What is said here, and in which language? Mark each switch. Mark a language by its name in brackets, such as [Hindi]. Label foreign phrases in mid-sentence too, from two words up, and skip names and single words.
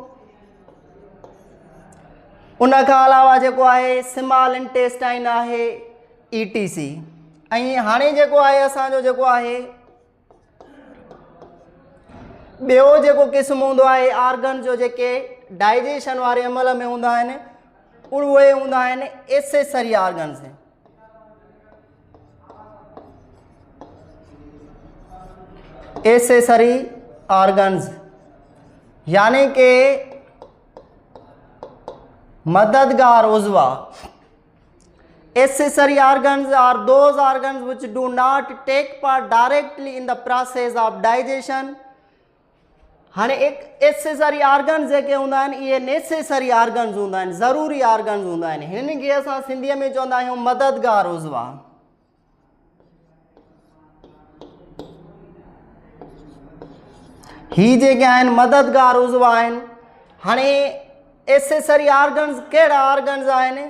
[Sindhi] उन खां अलावा जेको आहे [English] small intestine [Sindhi] आहे ETC। ऐं हाणे जेको आहे असांजो जेको आहे ॿियो जेको क़िस्म हूंदो आहे ऑर्गन जो जेके डाइजेशन वारे अमल में हूंदा आहिनि उहे हूंदा आहिनि [English] accessory organs. accessory organs [Sindhi] यानी कि मददगार उज़वा। [English] Accessory organs are those organs which do not take part directly in the process of digestion। [Sindhi] हाणे एक [English] accessory organs [Sindhi] जेके हूंदा आहिनि इहे [English] necessary organs [Sindhi] हूंदा आहिनि, ज़रूरी ऑर्गन्स हूंदा आहिनि। हिन खे असां सिंधीअ में चवंदा आहियूं मददगार उज़वा। ही जेके आहिनि मददगार उज़वा आहिनि। हाणे [English] accessory organs [Sindhi] कहिड़ा ऑर्गन्स आहिनि?